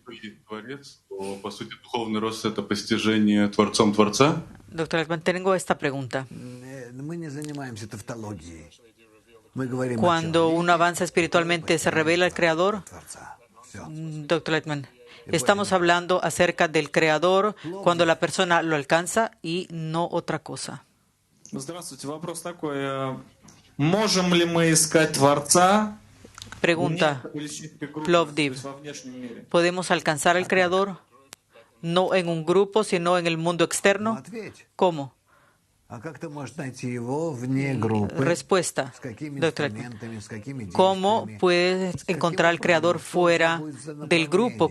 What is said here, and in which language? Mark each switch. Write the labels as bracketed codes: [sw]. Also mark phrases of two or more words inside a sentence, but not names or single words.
[es] Doctor Altman, tengo esta pregunta. Cuando uno avanza espiritualmente, ¿se revela el Creador? Doctor Altman, estamos hablando acerca del Creador cuando la persona lo alcanza y no otra cosa. [ru] Здравствуйте. Вопрос такой. Можем ли мы искать Творца [es] Pregunta Plovdiv. ¿Podemos alcanzar al Creador no en un grupo, sino en el mundo externo? ¿Cómo? Respuesta, doctor. ¿Cómo puedes encontrar al Creador fuera del grupo?